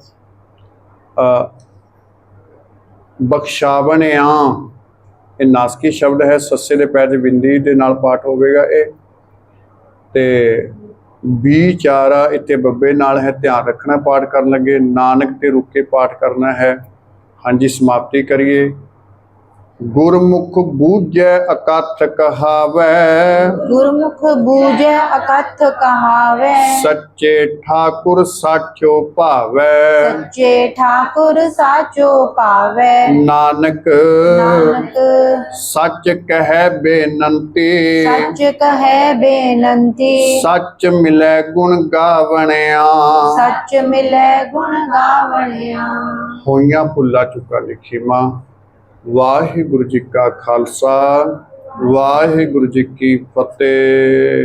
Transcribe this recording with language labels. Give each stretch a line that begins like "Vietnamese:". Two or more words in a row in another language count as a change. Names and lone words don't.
Punjabi: ਬਖਸ਼ਾਵਣਿਆ ਇਹ ਨਾਸਕੀ ਸ਼ਬਦ ਹੈ। ਸੱਸੇ ਦੇ ਪੈਰ 'ਚ ਬਿੰਦੀ ਦੇ ਨਾਲ ਪਾਠ ਹੋਵੇਗਾ ਇਹ। ਤੇ ਵਿਚਾਰਾ ਇੱਥੇ ਬੱਬੇ ਨਾਲ ਹੈ, ਧਿਆਨ ਰੱਖਣਾ ਪਾਠ ਕਰਨ ਲੱਗੇ। ਨਾਨਕ ਤੇ ਰੁਕ ਕੇ ਪਾਠ ਕਰਨਾ ਹੈ। ਹਾਂਜੀ, ਸਮਾਪਤੀ ਕਰੀਏ। ਗੁਰਮੁਖ ਬੂਝੈ ਅਕਥ ਕਹਾਵੈ, ਗੁਰਮੁਖ ਬੂਝੈ ਅਕਥ ਕਹਾਵੈ, ਸੱਚੇ ਠਾਕੁਰ ਸਾਚੋ ਭਾਵੈ। ਸੱਚੇ ਠਾਕੁਰ ਸਾਚੋ ਪਾਵੈ। नानक नानक ਸਚ ਕਹੇ ਬੇਨੰਤੀ, ਸਚ ਕਹੇ ਬੇਨੰਤੀ, ਸਚ ਮਿਲੈ ਗੁਣ ਗਾਵਣਿਆ। ਸਚ ਮਿਲੈ ਗੁਣ ਗਾਵਣਿਆ। ਹੋਇਆਂ ਭੁੱਲਾ ਚੁਕਾ ਲਿਖੀ ਮਾਂ। ਵਾਹਿਗੁਰੂ ਜੀ ਕਾ ਖਾਲਸਾ, ਵਾਹਿਗੁਰੂ ਜੀ ਕੀ ਫਤਿਹ।